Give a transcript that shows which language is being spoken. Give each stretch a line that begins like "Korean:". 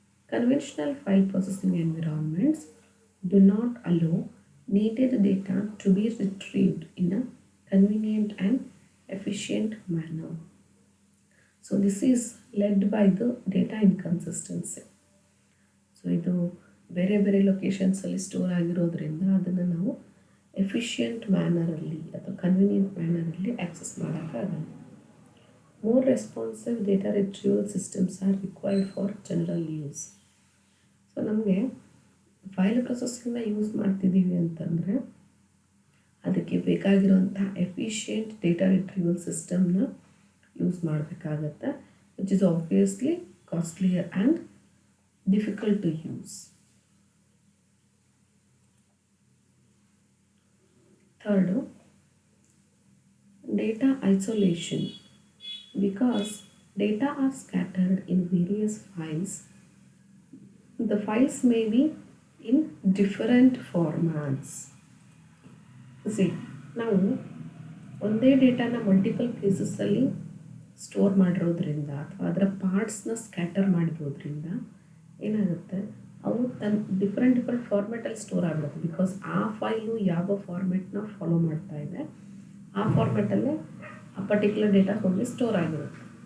English: Conventional file processing environments do not allow needed data to be retrieved in a convenient and efficient manner. So this is led by the data inconsistency.
Kannada: So ಇದು ಬೇರೆ ಬೇರೆ ಲೊಕೇಶನ್ಸಲ್ಲಿ store ಆಗಿರೋದ್ರಿಂದ ಅದನ್ನು ನಾವು efficient ಮ್ಯಾನರಲ್ಲಿ ಅಥವಾ convenient ಮ್ಯಾನರಲ್ಲಿ access ಮಾಡೋಕ್ಕಾಗಲ್ಲ.
English: More responsive data retrieval systems are required for general use.
Kannada: So ನಮಗೆ file ಪ್ರೊಸೆಸಿಂಗ್ನ use ಮಾಡ್ತಿದ್ದೀವಿ ಅಂತಂದರೆ ಅದಕ್ಕೆ ಬೇಕಾಗಿರುವಂಥ ಎಫಿಷಿಯೆಂಟ್ ಡೇಟಾ ರಿಟ್ರೀವಲ್ ಸಿಸ್ಟಮ್ನ ಯೂಸ್ ಮಾಡಬೇಕಾಗತ್ತೆ,
English: Which is obviously costlier and difficult to use. Third, data isolation. Because data are scattered in various files, the files may be in different formats.
Kannada: See, ನಾವು ಒಂದೇ ಡೇಟಾನ multiple ಪ್ಲೇಸಸ್ಸಲ್ಲಿ store ಮಾಡಿರೋದ್ರಿಂದ ಅಥವಾ ಅದರ ಪಾರ್ಟ್ಸ್ನ scatter ಮಾಡಿರೋದ್ರಿಂದ ಏನಾಗುತ್ತೆ, ಅವು ಡಿಫ್ರೆಂಟ್ ಫಾರ್ಮ್ಯಾಟಲ್ಲಿ ಸ್ಟೋರ್ ಆಗಿಬಿಡುತ್ತೆ. Because ಆ ಫೈಲು ಯಾವ ಫಾರ್ಮ್ಯಾಟ್ನ ಫಾಲೋ ಮಾಡ್ತಾ ಇದೆ ಆ ಫಾರ್ಮ್ಯಾಟಲ್ಲೇ ಆ ಪರ್ಟಿಕ್ಯುಲರ್ ಡೇಟಾ ಹೋಗಿ ಸ್ಟೋರ್ ಆಗಿರುತ್ತೆ.